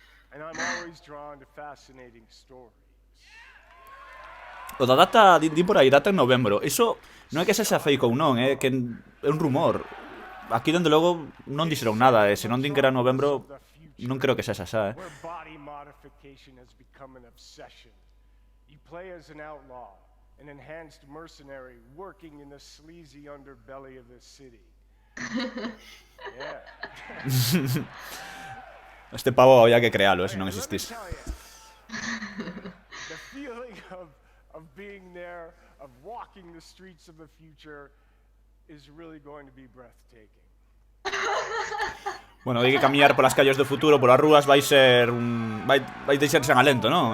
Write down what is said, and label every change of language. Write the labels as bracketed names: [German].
[English] And I'm always drawn to fascinating stories. [Galician] O da data, di por aí, data en novembro. Iso non é que sexa fake ou non, é que é un rumor. Aquí, dende logo, non dixeron nada, e se non din que era novembro, non creo que sexa xa, [English] Where body modification has become an obsession. You play as an outlaw, an enhanced mercenary working in the sleazy underbelly of the city. Yeah. [Galician] Este pavo había que crealo, se non existís. [English] The feeling of being there, of walking the streets of the future, is really going to be breathtaking. [Galician] Bueno, hai que camiñar polas calles do futuro, polas rúas, vai ser un... Vai deixarse en alento, non?